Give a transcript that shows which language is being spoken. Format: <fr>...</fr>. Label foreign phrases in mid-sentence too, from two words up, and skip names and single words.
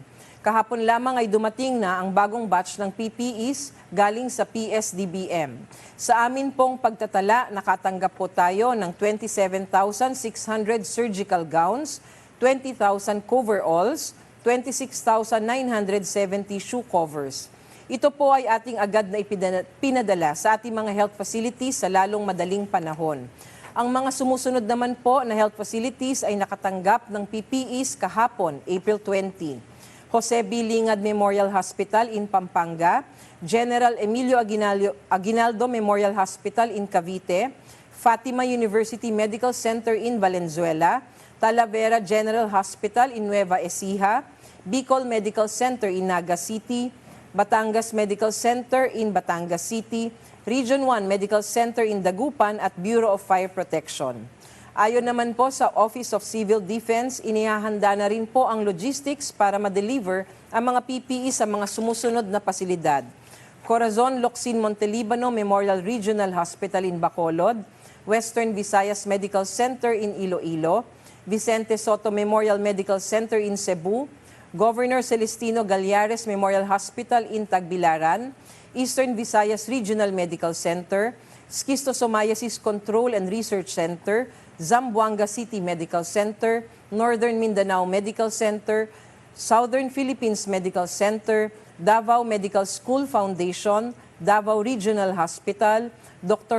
<tl>Kahapon lamang ay dumating na ang bagong batch ng PPEs galing sa PSDBM. Sa amin pong pagtatala, nakatanggap po tayo ng 27,600</tl> <en>surgical gowns,</en> <tl>20,000 coveralls, 26,970</tl> <en>shoe covers.</en> <tl>Ito po ay ating agad na pinadala sa ating mga</tl> <en>health facilities</en> <tl>sa lalong madaling panahon. Ang mga sumusunod naman po na</tl> <en>health facilities</en> <tl>ay nakatanggap ng PPEs kahapon, April 20. Jose B.</tl> <en>Lingad Memorial Hospital in Pampanga, General Emilio Aguinaldo Memorial Hospital in Cavite, Fatima University Medical Center in Valenzuela, Talavera General Hospital in Nueva Ecija, Bicol Medical Center in Naga City, Batangas Medical Center in Batangas City, Region 1 Medical Center in Dagupan at Bureau of Fire Protection.</en> <tl>Ayon naman po sa Office of Civil Defense, inihahanda na rin po ang logistics para ma-deliver ang mga PPE sa mga sumusunod na pasilidad.</tl> <en>Corazon Locsin Montelibano Memorial Regional Hospital in Bacolod, Western Visayas Medical Center in Iloilo, Vicente Soto Memorial Medical Center in Cebu, Governor Celestino Gallares Memorial Hospital in Tagbilaran, Eastern Visayas Regional Medical Center, Schistosomiasis Control and Research Center, Zamboanga City Medical Center, Northern Mindanao Medical Center, Southern Philippines Medical Center, Davao Medical School Foundation, Davao Regional Hospital, Dr.</en>